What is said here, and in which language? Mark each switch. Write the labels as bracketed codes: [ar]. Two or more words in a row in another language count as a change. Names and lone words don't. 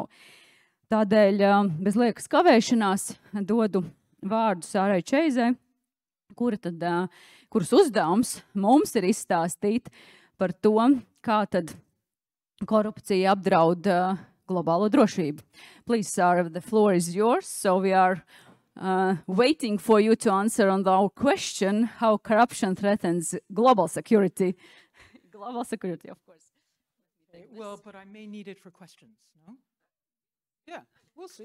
[lv] Tādēļ bez liekas kavēšanās dodu vārdu Sārai Čeizai, kuras uzdevums mums ir izstāstīt par to, kā tad korupcija apdraud globālo drošību. [en] Please, Sarah, the floor is yours. So we are waiting for you to answer on our question, how corruption threatens global security. Global security, of course. Well, but I may need it for questions, no? Yeah, we'll see.